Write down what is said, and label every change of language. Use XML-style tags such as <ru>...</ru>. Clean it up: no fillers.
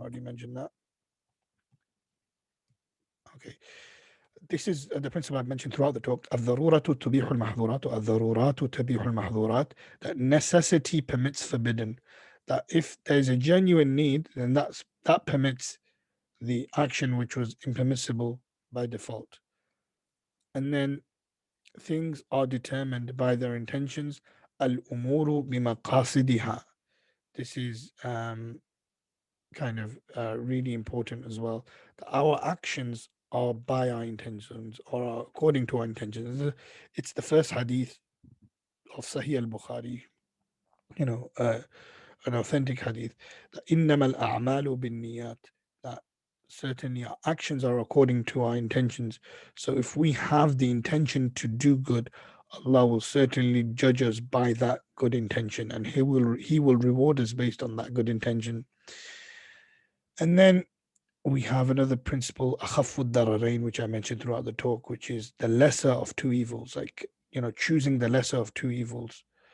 <en>I already mentioned that. Okay. This is the principle I've mentioned throughout the talk.</en> <ar>الضرورة تبيح المحظورات الضرورات تبيح المحظورات.</ar> <en>That necessity permits forbidden. That if there's a genuine need, then that permits the action which was impermissible by default. And then things are determined by their intentions.</en> <ar>الأمور بمقاصدها.</ar> <en>This is kind of really important as well. That our actions are by our intentions or are according to our intentions. It's the first hadith of Sahih al-Bukhari, an authentic hadith. That</en> <ar>إنما الأعمال بالنيات.</ar> <en>That certainly our actions are according to our intentions. So if we have the intention to do good, Allah will certainly judge us by that good intention, and He will reward us based on that good intention. And then we have another principle,</en> <ar>أخف الضررين,</ar> <en>which I mentioned throughout the talk, which is the lesser of two evils, like, choosing the lesser of two evils.</en>